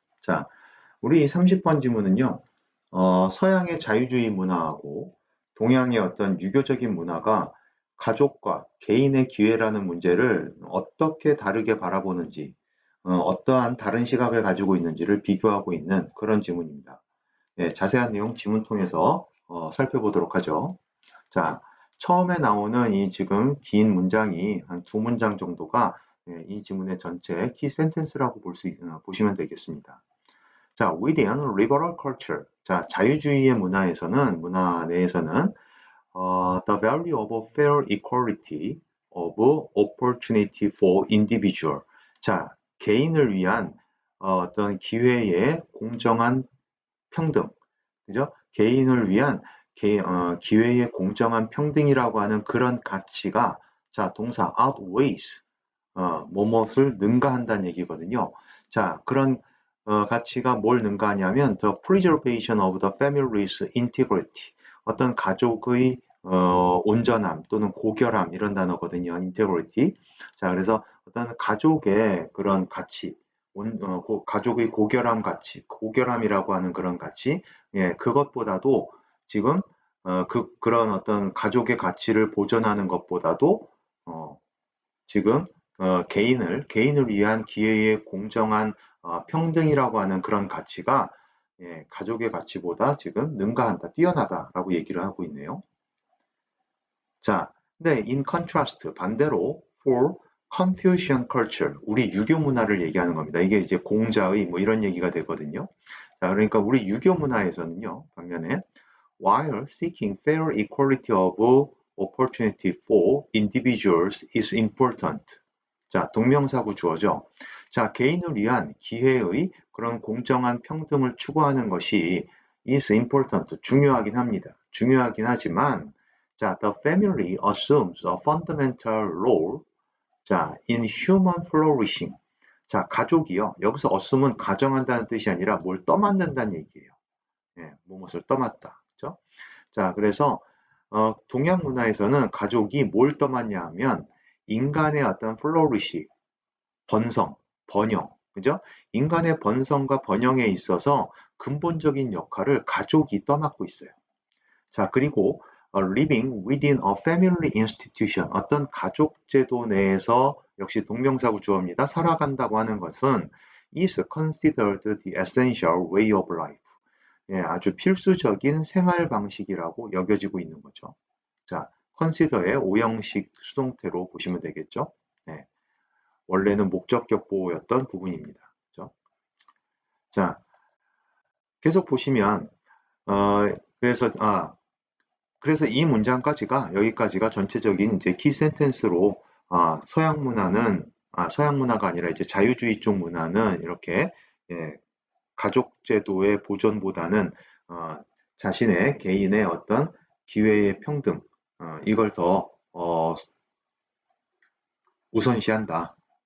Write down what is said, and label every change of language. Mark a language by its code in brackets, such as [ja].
[ko] 자, 우리 30번 지문은요, 서양의 자유주의 문화하고 동양의 어떤 유교적인 문화가 가족과 개인의 기회라는 문제를 어떻게 다르게 바라보는지, 어떠한 다른 시각을 가지고 있는지를 비교하고 있는 그런 지문입니다. 네, 자세한 내용 지문 통해서 살펴보도록 하죠. 자, 처음에 나오는 이 지금 긴 문장이 한 두 문장 정도가 이 지문의 전체 키 센텐스라고 보시면 되겠습니다. [en] 자, within liberal culture. [ko] 자, 자유주의의 문화 내에서는 [en] the value of fair equality of opportunity for individual. [ko] 자, 개인을 위한 어떤 기회의 공정한 평등. 그죠? 개인을 위한 기회의 공정한 평등이라고 하는 그런 가치가 자, 동사 outweighs 뭐뭇을 능가한다는 얘기거든요. 자, 그런 가치가 뭘 능가하냐면 [en] the preservation of the family's integrity. [ko] 어떤 가족의 온전함 또는 고결함 이런 단어거든요. [en] integrity. [ko] 자, 그래서 어떤 가족의 그런 가치, 가족의 고결함 가치, 고결함이라고 하는 그런 가치, 예, 그것보다도 지금 그런 어떤 가족의 가치를 보존하는 것보다도 지금 개인을 위한 기회의 공정한 평등이라고 하는 그런 가치가 예, 가족의 가치보다 지금 능가한다, 뛰어나다라고 얘기를 하고 있네요. 자, 근데 [en] in contrast [ko] 반대로 [en] for Confucian culture [ko] 우리 유교 문화를 얘기하는 겁니다. 이게 이제 공자의 뭐 이런 얘기가 되거든요. 자, 그러니까 우리 유교 문화에서는요, 반면에 [en] while seeking fair equality of opportunity for individuals is important. [ko] 자, 동명사구 주어죠. 자, 개인을 위한 기회의 그런 공정한 평등을 추구하는 것이 [en] is important, [ko] 중요하긴 합니다. 중요하긴 하지만, [en] 자, the family assumes a fundamental role, 자, in human flourishing. [ko] 자, 가족이요. 여기서 assume은 가정한다는 뜻이 아니라 뭘 떠맡는다는 얘기예요. 예, 무엇을 떠맡다. 그죠? 자, 그래서 동양 문화에서는 가족이 뭘 떠맡냐 하면 인간의 어떤 플로리시, 번성, 번영, 그죠? 인간의 번성과 번영에 있어서 근본적인 역할을 가족이 떠맡고 있어요. 자, 그리고 [en] living within a family institution, [ko] 어떤 가족 제도 내에서 역시 동명사구 주어입니다. 살아간다고 하는 것은 [en] is considered the essential way of life. [ko] 예, 아주 필수적인 생활 방식이라고 여겨지고 있는 거죠. 자, consider의 오형식 수동태로 보시면 되겠죠. 네, 원래는 목적격 보호였던 부분입니다. 그죠? 자, 계속 보시면 그래서 그래서 이 문장까지가 여기까지가 전체적인 이제 키 센텐스로 서양 문화가 아니라 이제 자유주의 쪽 문화는 이렇게 예, 가족 제도의 보존보다는 자신의 개인의 어떤 기회의 평등 이걸 더 우선시한다.